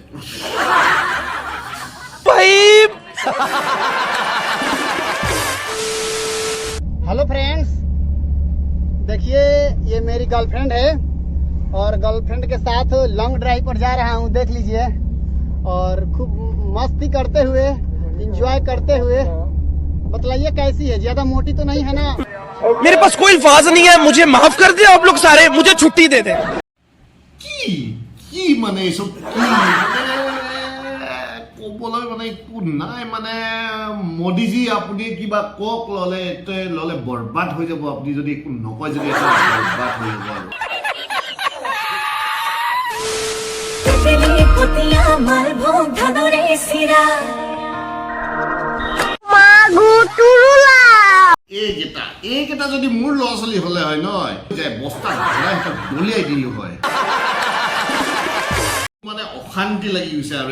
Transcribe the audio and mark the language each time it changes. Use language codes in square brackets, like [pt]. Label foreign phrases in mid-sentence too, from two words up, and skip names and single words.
[hi] हेलो फ्रेंड्स देखिए ये मेरी गर्लफ्रेंड है और गर्लफ्रेंड के साथ लॉन्ग ड्राइव पर जा रहा हूँ देख लीजिए और खूब मस्ती करते हुए एंजॉय करते हुए बतलाइए कैसी है ज्यादा मोटी तो नहीं है ना मेरे पास कोई अल्फाज नहीं है मुझे माफ कर दे आप लोग सारे मुझे छुट्टी दे दे [as] কি মানে এসব কি ক'বলৈ মানে একো নাই মানে মোদীজি আপুনি কিবা কক ললে বৰবাদ হৈ যাব আপুনি যদি একো নকয় যদি এটা বৰবাদ হৈ যাব এইকেইটা যদি মোৰ ল'ৰা ছোৱালী হলে হয় নহয় যে বস্তা ভৰাই দলিয়াই দিলো হয় মানে অশান্তি লাগি গৈছে আৰু